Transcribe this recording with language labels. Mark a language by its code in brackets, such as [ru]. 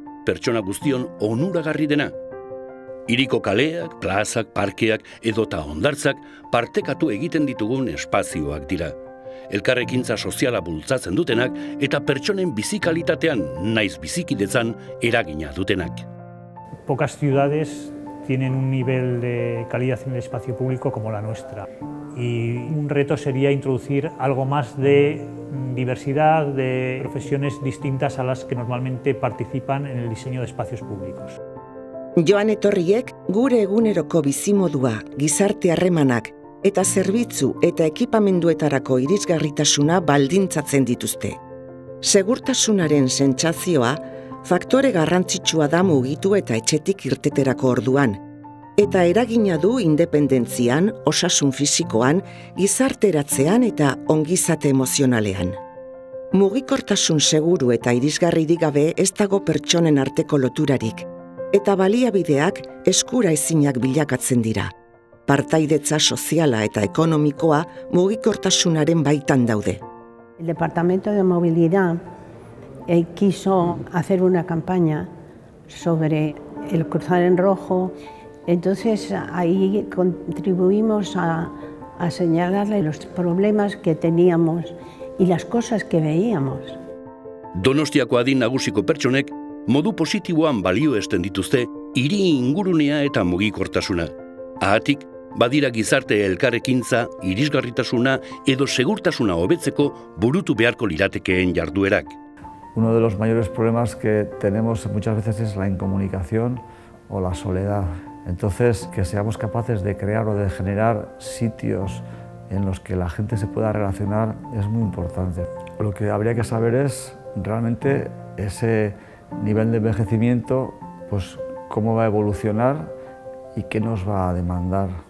[eu] Pertsona guztion onuragarri dena. Hiriko kaleak, plazak, parkeak edota hondartzak partekatu egiten ditugun espazioak dira. Elkarrekintza soziala bultzatzen dutenak eta pertsonen bizikalitatean naiz bizikidetzan eragina dutenak. [es] Pocas ciudades tienen un nivel de calidad en el espacio público como la nuestra. Y un reto sería introducir algo más de diversidad, de profesiones distintas a las que normalmente participan en el diseño de espacios públicos. [eu] Joan etorriek gure eguneroko bizimodua, gizarte harremanak eta zerbitzu eta ekipamenduetarako irisgarritasuna baldintzatzen dituzte. Segurtasunaren sentsazioa faktore garrantzitsua da mugitu eta etxetik irteterako orduan, eta eragina du independentzian, osasun fisikoan, gizarteratzean eta ongizate emozionalean. Mugikortasun seguru eta irisgarririk gabe ez dago pertsonen arteko loturarik, eta baliabideak eskura ezinak bilakatzen dira. Partaidetza soziala eta ekonomikoa mugikortasunaren baitan daude. [es] El Departamento de Movilidad quiso hacer una campaña sobre el cruzar en rojo, entonces ahí contribuimos a señalarle los problemas que teníamos y las cosas que veíamos. [eu] Donostiako adin nagusiko pertsonek modu positiboan balioesten dituzte hiri ingurunea eta mugikortasuna. Ahatik, badira gizarte elkarrekintza, irisgarritasuna edo segurtasuna hobetzeko burutu beharko liratekeen jarduerak. [es] Uno de los mayores problemas que tenemos muchas veces es la incomunicación o la soledad. Entonces, que seamos capaces de crear o de generar sitios en los que la gente se pueda relacionar es muy importante. Lo que habría que saber es realmente ese nivel de envejecimiento, pues cómo va a evolucionar y qué nos va a demandar.